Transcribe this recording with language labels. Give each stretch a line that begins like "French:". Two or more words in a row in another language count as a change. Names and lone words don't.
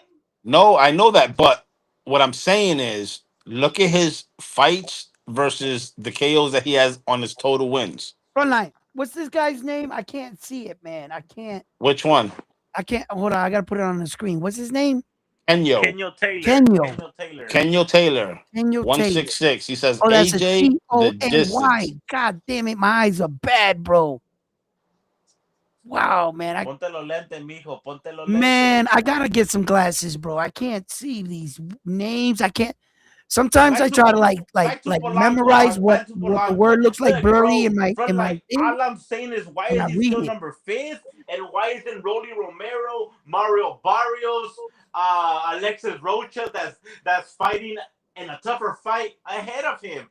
English: No, I know that, but what I'm saying is, look at his fights versus the KOs that he has on his total wins. Frontline. What's this guy's name? I can't see it, man. I can't. Which one? Hold on. I gotta put it on the screen. What's his name? Kenyo. Kenyo Taylor. Kenyo. Kenyo Taylor. Kenyo Taylor. Kenyo Taylor. 166. He says Oh, that's a AJ the CONY. distance. God damn it, my eyes are bad, bro. Wow, man.
Spanish: Ponte los lentes, mijo. Ponte los
English: Man,
Spanish: lentes.
English: I gotta get some glasses, bro. I can't see these names. I can't. Sometimes I Back to try to back to like Polanco, memorize dog. what Back to the Polanco. word looks like Look, blurry bro. in Front my line. thing, All I'm saying is, why and is I he read still it. number fifth? And why isn't Rolly Romero, Mario Barrios, Alexis Rocha, that's fighting in a tougher fight ahead of him?